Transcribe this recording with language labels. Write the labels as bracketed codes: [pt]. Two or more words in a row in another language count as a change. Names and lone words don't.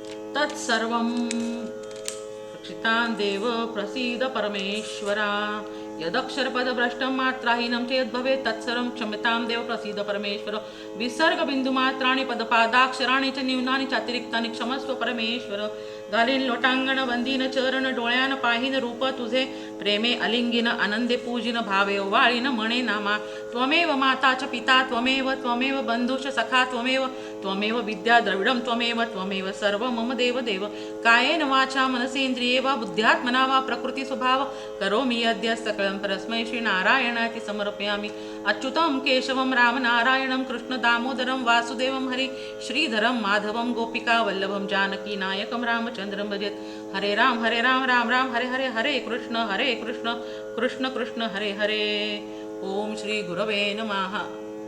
[sa] तत्सर्वं रक्षितां देव प्रसीद परमेश्वरा यदक्षरपदभ्रष्टं मात्राहीनं चेद्भवेत् तत्सर्वं क्षम्यतां देव प्रसीद परमेश्वर विसर्गबिन्दुमात्राणि पदपादाक्षराणि च न्यूनानि चातिरिक्तानि क्षमस्व परमेश्वर [mr] घालीन लोटांगण वंदीन चरण डोळ्यान पाहीन रूप तुझे प्रेमे अलिंगिन आनंदे पूजिन भावे वाळीन म्हणे नामा [sa] त्वमेव माता च पिता त्वमेव बंधुश सखा त्वमेव विद्या द्रविडं त्वमेव सर्व मम देव देव कायेन वाचा मनसेन्द्रिये वा बुद्ध्यात्मना वा प्रकृती स्वभाव करोमि अद्य सकलं परस्मै श्री नारायणाति समर्पयामि अच्युतं केशवं रामनारायणं कृष्ण दामोदरं वासुदेवं हरि श्रीधरं माधवं गोपिका वल्लभं जानकी नायकं रामचंद्रं भजेत् हरे राम राम राम हरे हरे हरे कृष्ण कृष्ण कृष्ण हरे हरे ओम श्री गुरवे नमः।